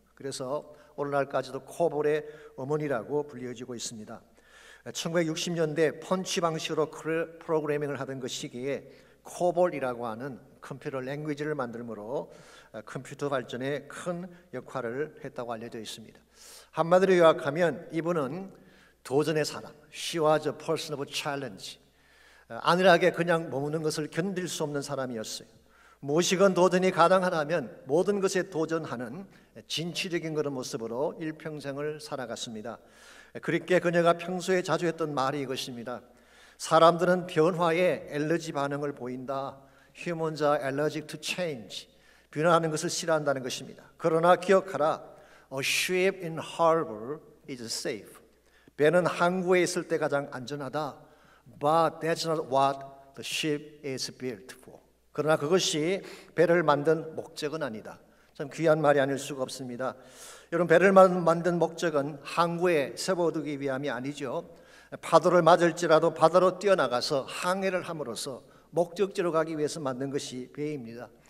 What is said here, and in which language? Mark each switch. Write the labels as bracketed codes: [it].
[ko] 그래서 오늘날까지도 코볼의 어머니라고 불려지고 있습니다. 1960년대 펀치 방식으로 프로그래밍을 하던 그 시기에 코볼이라고 하는 컴퓨터 랭귀지를 만들므로 컴퓨터 발전에 큰 역할을 했다고 알려져 있습니다. 한마디로 요약하면 이분은 도전의 사람, [en] She was a person of challenge. [ko] 안일하게 그냥 머무는 것을 견딜 수 없는 사람이었어요. 무엇이건 도전이 가능하다면 모든 것에 도전하는 진취적인 그런 모습으로 일평생을 살아갔습니다. 그렇게 그녀가 평소에 자주 했던 말이 이것입니다. 사람들은 변화에 알러지 반응을 보인다. [en] Humans are allergic to change. [ko] 변화하는 것을 싫어한다는 것입니다. 그러나 기억하라. [en] A ship in harbor is safe. [ko] 배는 항구에 있을 때 가장 안전하다. [en] But that's not what the ship is built for. [ko] 그러나 그것이 배를 만든 목적은 아니다. 참 귀한 말이 아닐 수가 없습니다. 여러분, 배를 만든 목적은 항구에 세워두기 위함이 아니죠. 파도를 맞을지라도 바다로 뛰어나가서 항해를 함으로써 목적지로 가기 위해서 만든 것이 배입니다.